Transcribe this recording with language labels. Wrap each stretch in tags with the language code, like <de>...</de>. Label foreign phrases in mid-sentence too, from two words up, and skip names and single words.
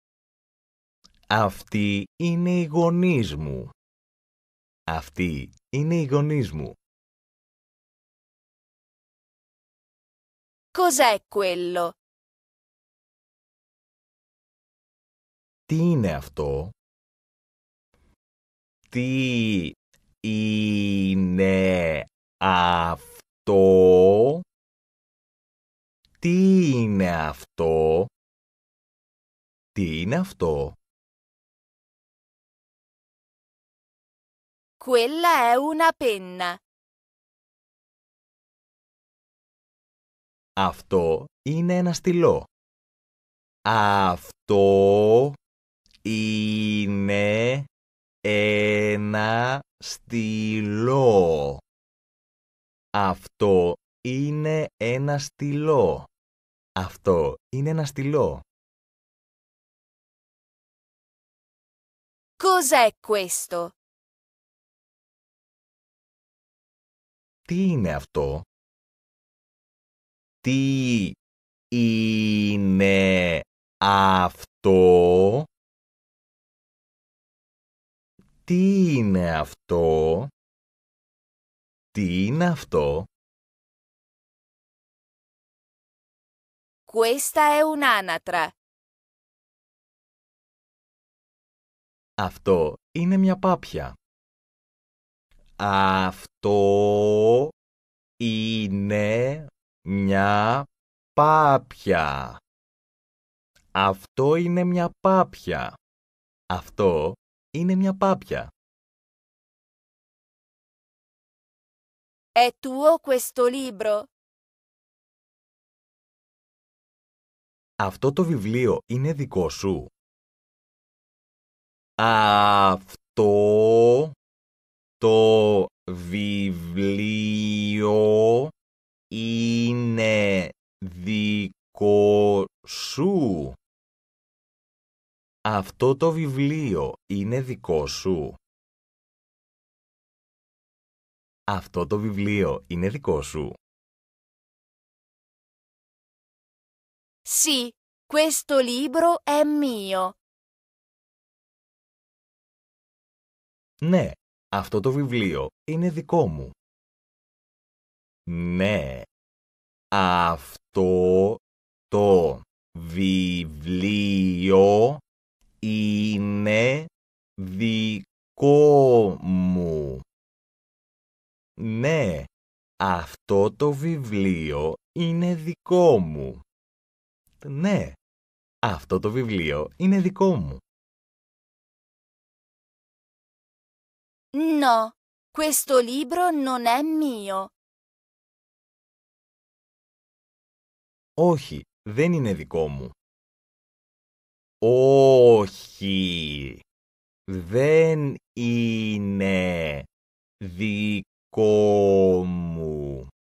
<el>Αυτοί είναι οι γονείς μου. Αυτοί είναι οι γονείς μου.</el> <it>Cos'è quello?</it> <el>Τι είναι αυτό? Τι είναι αυτό? Τι είναι αυτό? Τι είναι αυτό?</el> <it>Quella è una penna.</it> <el>Αυτό είναι ένα στυλό. Αυτό είναι ένα στυλό. Αυτό είναι ένα στυλό. Αυτό είναι ένα στυλό.</el> <it>Cos'è questo?</it> <el>Τι είναι αυτό? Τι είναι αυτό? Τι είναι αυτό? Τι είναι αυτό?</el> <it>Questa è un'anatra.</it> <el>Αυτό είναι μια πάπια. Αυτό είναι μια πάπια. Αυτό είναι μια πάπια. Αυτό είναι μια πάπια.</el> <it>È tuo questo libro?</it> <el>Αυτό το βιβλίο είναι δικό σου? Αυτό το βιβλίο είναι δικό σου? Αυτό το βιβλίο είναι δικό σου? Αυτό το βιβλίο είναι δικό σου?</el> <it>Sì, questo libro è mio.</it> <el>Ναι, αυτό το βιβλίο είναι δικό μου. Ναι, αυτό το βιβλίο είναι δικό μου. Ναι, αυτό το βιβλίο είναι δικό μου. Ναι, αυτό το βιβλίο είναι δικό μου.</el> <it>No, Questo libro non è mio.</it> <el>Όχι, δεν είναι δικό μου. Όχι, δεν είναι δικό μου.</el>